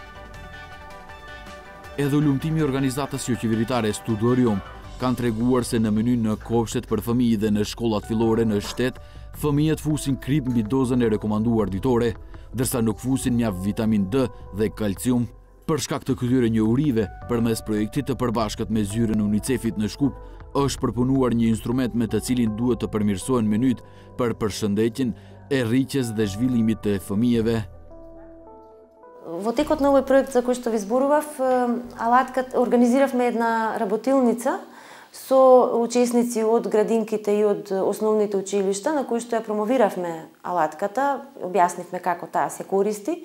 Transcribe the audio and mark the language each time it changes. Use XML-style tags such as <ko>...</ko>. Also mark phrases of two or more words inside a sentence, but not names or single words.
<sq>Edhe ulumtimi i organizatës jo qeveritare Studorium kanë treguar se në menyn në kopshtet për fëmijë dhe në shkollat fillore në shtet, fëmijët fusin krip mbi dozën e rekomanduar ditore, ndërsa nuk fusin mjaft vitamin D dhe kalcium. Për shkak të këtyre njohurive, përmes projektit të përbashkët me zyrën e UNICEF-it në Shkup, është përpunuar një instrument me të cilin duhet të përmirësohen menyt për përshëndetjen e rriqjes dhe zhvillimit të fëmijëve.</sq> <mk>Во текот на овој проект за кој што ви зборував, алатката организиравме една работилница со учесници од градинките и од основните училишта, на кои што ја промовиравме алатката, објаснивме како таа се користи.</mk>